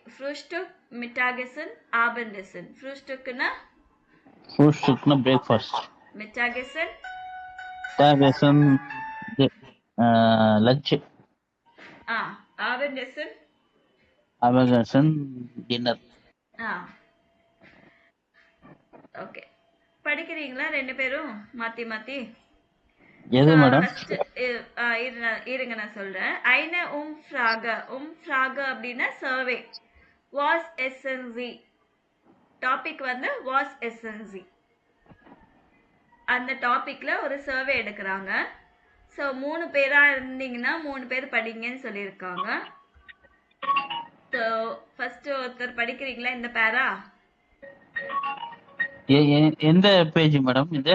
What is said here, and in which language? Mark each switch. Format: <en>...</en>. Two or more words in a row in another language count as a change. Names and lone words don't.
<de>Frühstück, Mittagessen, Abendessen. Frühstückனா Frühstück breakfast. Mittagessen, Mittagessen lunch. Abendessen, Abendessen dinner.</de> <ta>ஓகே. படிக்கிறீங்களா ரெண்டு பேரும் மாத்தி மாத்தி? எது மேடம்? ஃபர்ஸ்ட் இருங்க நான் சொல்றேன்.</ta> <de>eine Umfrage.</de> <ta>Umfrage அப்படின்னா சர்வே.</ta> <de>Was essen Sie?</de> <ta>டாபிக் வந்து</ta> <de>was essen Sie?</de> <ta>அந்த டாபிக்ல ஒரு சர்வே எடுக்கிறாங்க. ஸோ 3 பேரா இருந்தீங்கன்னா 3 பேர் படிங்கன்னு சொல்லியிருக்காங்க. ஸோ ஃபர்ஸ்ட் ஒருத்தர் படிக்கிறீங்களா இந்த பேரா? எந்த பேஜ் மேடம் இது?</ta>